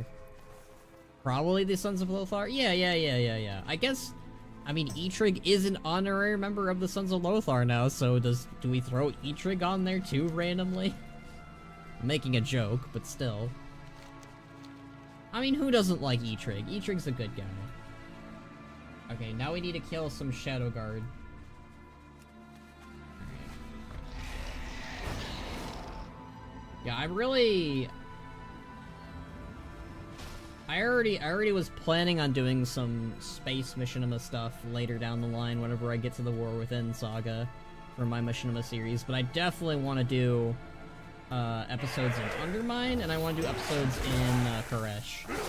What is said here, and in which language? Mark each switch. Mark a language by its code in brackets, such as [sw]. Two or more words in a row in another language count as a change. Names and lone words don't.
[en] Probably the Sons of Lothar? Yeah. I guess, I mean, Eitrig is an honorary member of the Sons of Lothar now, so do we throw Eitrig on there too, randomly? I'm making a joke, but still. I mean, who doesn't like E-Trig? E-Trig's a good guy. Okay, now we need to kill some Shadow Guard. Yeah, I already was planning on doing some space Machinima stuff later down the line whenever I get to the War Within saga for my Machinima series, but I definitely want to do episodes in Undermine, and I want to do episodes in Koresh.